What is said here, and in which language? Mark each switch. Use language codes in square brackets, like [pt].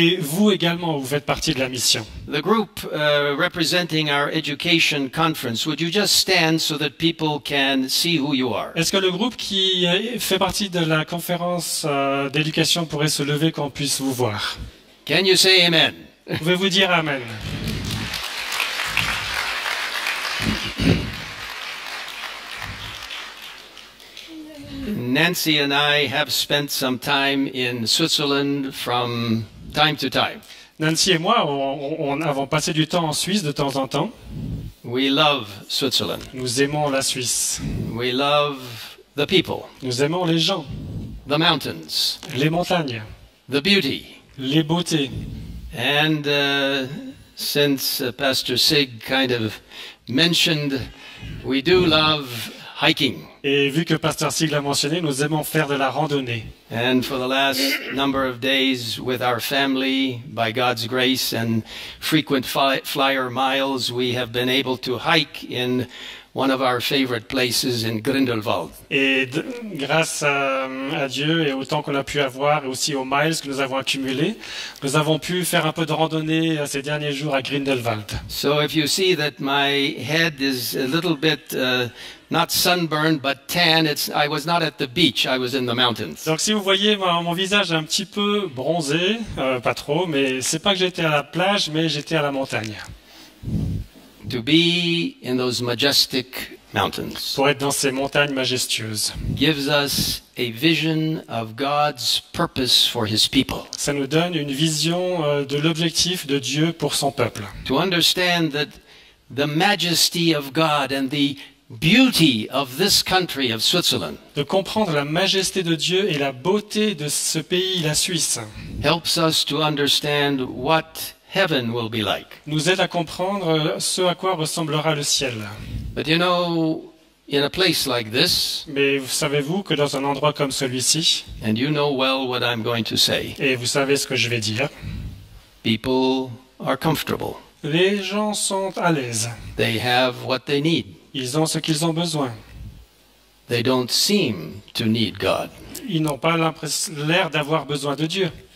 [fr] Et vous également, vous faites partie de la mission. [en] The group representing our education conference, would you just stand so that people can see who you are? [fr] Est-ce que le groupe qui fait partie de la conférence d'éducation pourrait se lever qu'on puisse vous voir? [en] Can you say amen? [fr] Pouvez-vous dire Amen? [en] Nancy and I have spent some time in Switzerland from time to time. [fr] Nancy et moi, on avons passé du temps en Suisse de temps en temps. [en] We love Switzerland. [fr] Nous aimons la Suisse. [en] We love the people, [fr] Nous aimons les gens, [en] the mountains, [fr] les montagnes, [en] the beauty. [fr] les beautés. [en] And since Pastor Sig kind of mentioned, we do love hiking. [fr] Et vu que Pasteur Sig l'a mentionné, nous aimons faire de la randonnée. [en] And for the last number of days with our family, by God's grace and frequent flyer miles, we have been able to hike in one of our favorite places in Grindelwald. [fr] Et grâce à Dieu et au temps qu'on a pu avoir et aussi aux miles que nous avons accumulés, nous avons pu faire un peu de randonnée ces derniers jours à Grindelwald. [en] So if you see that my head is a little bit not sunburned but tan, I was not at the beach, I was in the mountains. [fr] Donc si vous voyez mon visage un petit peu bronzé, pas trop, mais c'est pas que j'étais à la plage, mais j'étais à la montagne. [en] To be in those majestic mountains [fr] Pour être dans ces montagnes majestueuses. [en] gives us a vision of God's purpose for His people. [fr] Ça nous donne une vision de l'objectif de Dieu pour son peuple. [en] To understand that the majesty of God and the beauty of this country of Switzerland [fr] De comprendre la majesté de Dieu et la beauté de ce pays, la Suisse, [en] helps us to understand what heaven will be like. [fr] nous aide à comprendre ce à quoi ressemblera le ciel. [en] But you know, in a place like this, [fr] Mais savez-vous que dans un endroit comme celui-ci, [en] and you know well what I'm going to say, [fr] et vous savez ce que je vais dire, [en] people are comfortable. [fr] les gens sont à l'aise. [en] They have what they need. [fr] Ils ont ce qu'ils ont besoin. [en] They don't seem to need God. [fr] Ils n'ont pas l'air d'avoir besoin de Dieu.